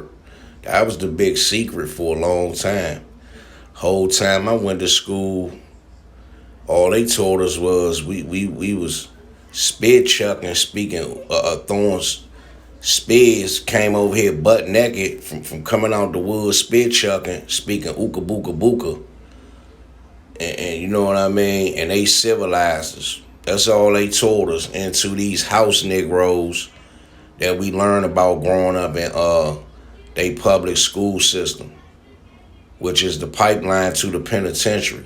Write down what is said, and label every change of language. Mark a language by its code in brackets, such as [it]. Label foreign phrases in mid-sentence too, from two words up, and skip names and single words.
[en] That was the big secret for a long time. Whole time I went to school, all they told us was we was spit chucking, speaking Thorns. Spears came over here butt naked from coming out the woods, spit chucking, speaking ooka booka booka. And you know what I mean? And they civilized us. That's all they told us, into these house Negroes that we learn about growing up in they public school system, which is the pipeline to the penitentiary.